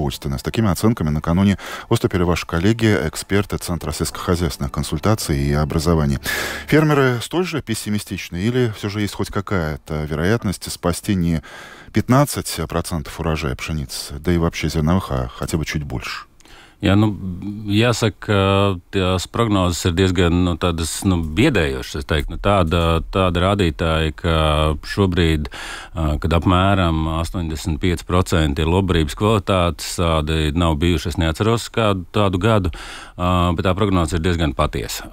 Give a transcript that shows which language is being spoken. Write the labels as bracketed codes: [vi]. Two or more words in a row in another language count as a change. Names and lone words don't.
[ru] С такими оценками накануне выступили ваши коллеги, эксперты Центра сельскохозяйственных консультаций и образования. Фермеры столь же пессимистичны или все же есть хоть какая-то вероятность спасти не 15% урожая пшеницы, да и вообще зерновых, а хотя бы чуть больше? [lv] Jā, jāsaka, ka tās prognozes ir diezgan tādas biedējošas. Es teiktu, tāda rādītāja, ka šobrīd, kad apmēram 85% ir labdarības kvalitātes, tādi nav bijuši, es neatceros kādu tādu gadu, bet tā prognoze ir diezgan patiesa.